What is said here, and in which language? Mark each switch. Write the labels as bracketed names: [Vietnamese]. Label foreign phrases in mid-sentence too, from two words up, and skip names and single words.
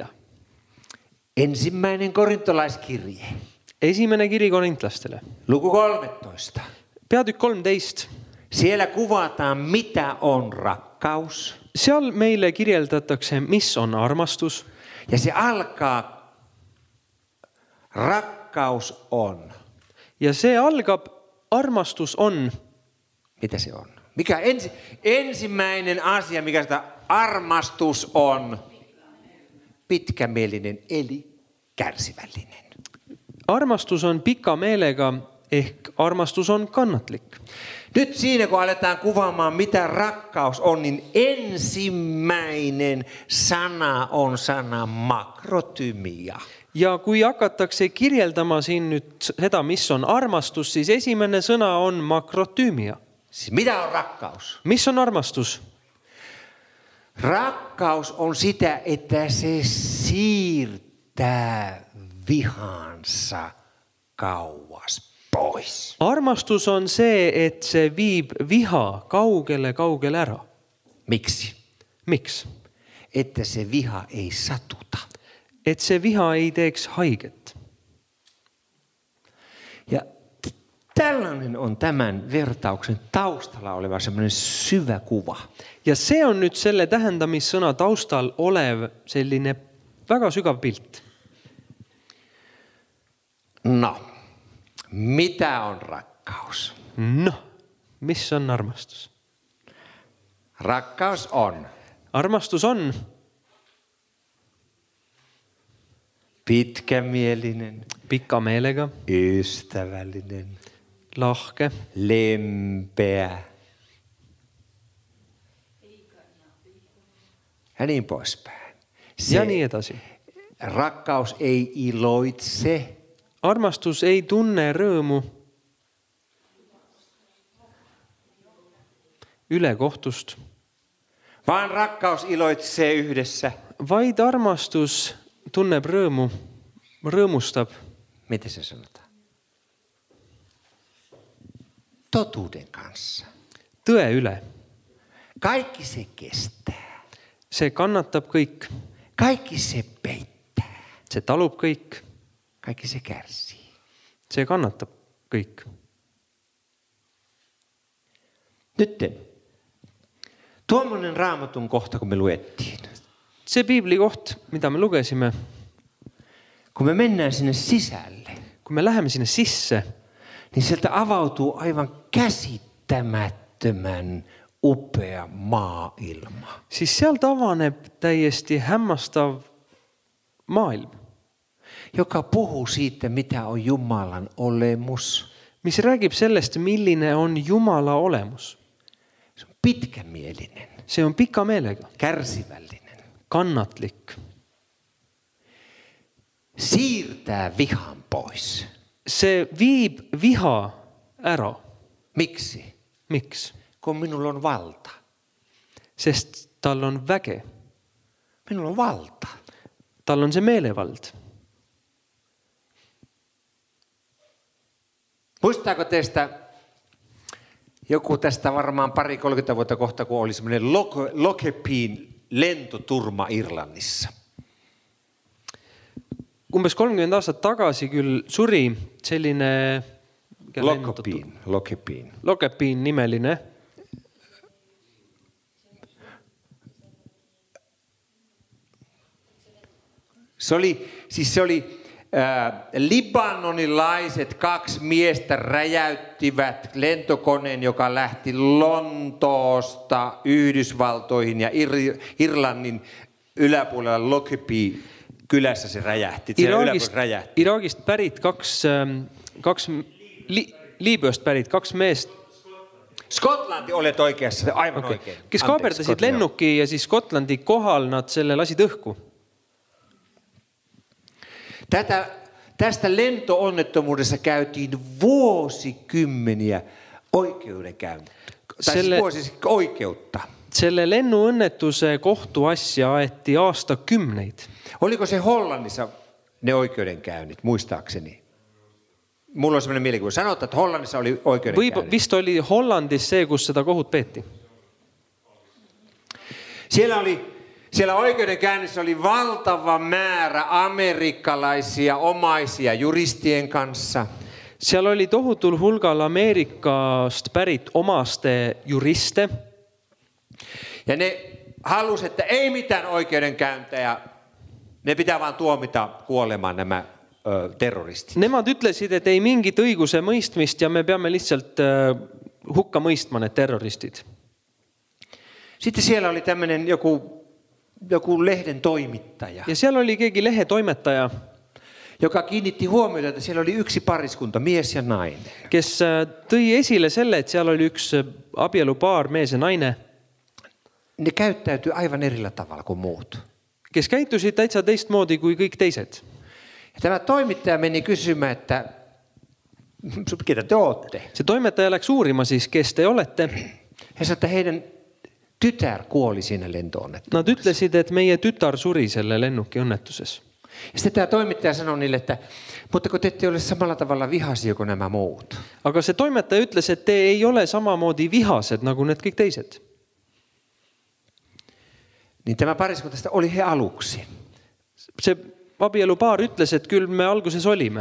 [Finnish] Ensimmäinen korintolaiskirje. [Estonian] Esimene kiri korintlastele. [Finnish] Luku 13. [Estonian] Peatükk 13. [Finnish] Siellä kuvataan, mitä on rakkaus. [Estonian] seal meile kirjeldatakse, mis on armastus. [Finnish] Ja se alkaa, rakkaus on. [Estonian] Ja see algab, armastus on. [Finnish] Mitä se on? Mikä ensimmäinen asia, mikä sitä armastus on? Pitkämielinen eli kärsivällinen. [Estonian] Armastus on pikka meelega, ehk armastus on kannatlik. [Finnish] Nyt siinä, kun aletaan kuvaamaan, mitä rakkaus on, niin ensimmäinen sana on sana makrotymia. [Estonian] Ja kui hakatakse kirjeldama siin nüüd seda, mis on armastus, siis esimene sõna on makrotymia. [Finnish] Siis mitä on rakkaus? [Estonian] Mis on armastus? [Finnish] Rakkaus on sitä, että se siirtää vihansa kauas pois. [Estonian] Armastus on see, et see viib viha kaugele ära. [Finnish] Miksi? [Estonian] Miks? [Finnish] Että se viha ei satuta. [Estonian] Et see viha ei teeks haiget. [Finnish] Ja tällainen on tämän vertauksen taustalla oleva semmoinen syvä kuva. [Estonian] Ja see on nüüd selle tähendamissõna taustal olev selline väga sügav pilt. [Finnish] No, mitä on rakkaus? [Estonian] No, mis on armastus? [Finnish] Rakkaus on [Estonian] Armastus on [Finnish] pitkämielinen, [Estonian] pikka meelega, [Finnish] ystävällinen, [Estonian] lahke, [Finnish] lempeä ja niin poispäin. [Estonian] ja nii edasi. [Finnish] Rakkaus ei iloitse. [Estonian] Armastus ei tunne rõõmu ülekohtust, [Finnish] Vaan rakkaus iloitsee yhdessä. [Estonian] vaid armastus tunneb rõõmu, rõõmustab [Finnish] Miten se sanotaan? Totuuden kanssa. [Estonian] tõe üle. [Finnish] Kaikki se kestää. [Estonian] See kannatab kõik, [Finnish] Kaikki se peittää. [Estonian] see talub kõik, [Finnish] Kaikki se kärsii. [Estonian] see kannatab kõik. [Finnish] Nyt tuommoinen Raamatun kohta, kun me luettiin. [Estonian] See piiblikoht, mida me lugesime, [Finnish] Kun me mennään sinne sisälle, [Estonian] kui me läheme sinne sisse, [Finnish] niin sieltä avautuu aivan käsittämättömän upea maailma. [Estonian] siis sealt avaneb täiesti hämmastav maailm, [Finnish] Joka puhuu siitä, mitä on Jumalan olemus. [Estonian] mis räägib sellest, milline on Jumala olemus. [Finnish] Se on pitkämielinen, [Estonian] See on pika meelega, [Finnish] kärsivällinen. [Estonian] kannatlik. [Finnish] Siirtää vihan pois. [Estonian] See viib viha ära. [Finnish] Miksi? [Estonian] Miks? [Finnish] Kun minulla on valta. [Estonian] Sest tal on väge. [Finnish] Minulla on valta. [Estonian] Tal on see meelevald. [Finnish] Muistaako teistä joku tästä varmaan 30 vuotta kohta, kun oli semmoinen Lokepiin lentoturma Irlannissa? [Estonian] Umbes 30 aastat tagasi küll suri selline Lokepiin nimeline [Finnish] Se oli libanonilaiset 2 miestä räjäyttivät lentokoneen, joka lähti Lontoosta Yhdysvaltoihin ja Irlannin yläpuolella Lokepee kylässä se räjähti. [Estonian] Iraagist pärit kaks Liibüast pärit 2 meest. [Finnish] Skotlanti olet oikeassa, aivan oikein. [Estonian] Kes kaaperdasid lennuki ja siis Skotlandi kohal nad selle lasid õhku. [Finnish] Tästä lentoonnettomuudessa käytiin vuosikymmeniä oikeudenkäyntiä. Oikeutta. [Estonian] Selle lennuõnnetuse kohtuasja aeti aastakümneid. [Finnish] Oliko se Hollannissa ne oikeudenkäynnit, muistaakseni? Mulla on sellainen mielikuva. Sanotaan, että Hollannissa oli oikeudenkäynnit. [Estonian] Vist oli Hollandis see, kus seda kohut peeti. [Finnish] Siellä oikeudenkäynnissä oli valtava määrä amerikkalaisia omaisia juristien kanssa. [Estonian] Seal oli tohutul hulgal Ameerikast pärit omaste juriste. [Finnish] Ja ne halusi, että ei mitään oikeudenkäyntejä. Ne pitää vaan tuomita kuolemaan nämä terroristit. [Estonian] Nemad ütlesid, et ei mingit õiguse mõistmist ja me peame lihtsalt hukka mõistma need terroristid. [Finnish] Sitten siellä oli tämmöinen joku lehden toimittaja, [Estonian] Ja seal oli keegi lehetoimetaja, [Finnish] joka kiinnitti huomiota, että siellä oli yksi pariskunta, mies ja nainen. [Estonian] kes tõi esile selle, et seal oli üks abielupaar, mees ja naine, [Finnish] Ne käyttäytyi aivan erillä tavalla kuin muut. [Estonian] kes käitusid täitsa teistmoodi kui kõik teised. [Finnish] Ja tämä toimittaja meni kysymään, että ketä te ootte? [Estonian] See toimetaja läks uurima siis, kes te olete. [Finnish] He sanoi, että heidän tytär kuoli siinä lentoonnettomuudessa. [Estonian] Nad ütlesid, et meie tütar suri selle lennuki õnnetuses. [Finnish] Ja sitten tämä toimittaja sanoi niille, että mutta kun te ette ole samalla tavalla vihaisia kuin nämä muut. [Estonian] Aga see toimetaja ütles, et te ei ole samamoodi vihased nagu need kõik teised. [Finnish] Niin tämä pariskunta oli he aluksi. [Estonian] See abielupaar ütles, et küll me alguses olime.